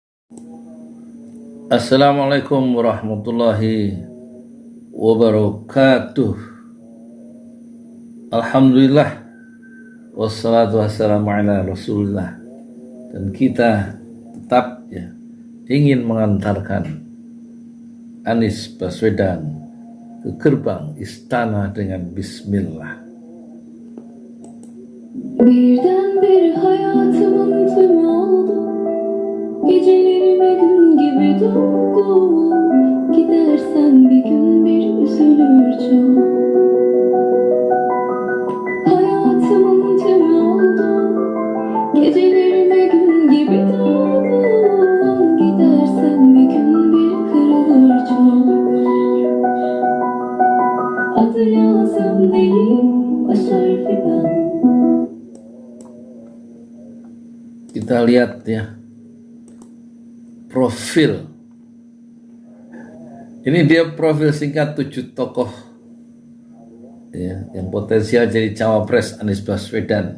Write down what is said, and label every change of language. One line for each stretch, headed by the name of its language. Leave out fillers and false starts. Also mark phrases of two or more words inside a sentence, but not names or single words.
Arabic: السلام عليكم ورحمة الله وبركاته. الحمد لله والصلاة والسلام على رسول الله.
Indonesian: Dan kita tetap ingin mengantarkan Anies Baswedan ke gerbang istana dengan bismillah.
Turkish: Birdenbire hayatımın tümü oldu. Gecelerime gün gibi dolgu. Gidersen bir gün bir üzülür çok. Hayatımın tümü oldu. Gecelerime gün gibi dolgu. Gidersen bir gün bir kırılır çok. Adı lazım değil, baş harfi ben.
Indonesian: Kita lihat profil. Ini dia profil singkat 7 tokoh yang potensial jadi cawapres Anies Baswedan.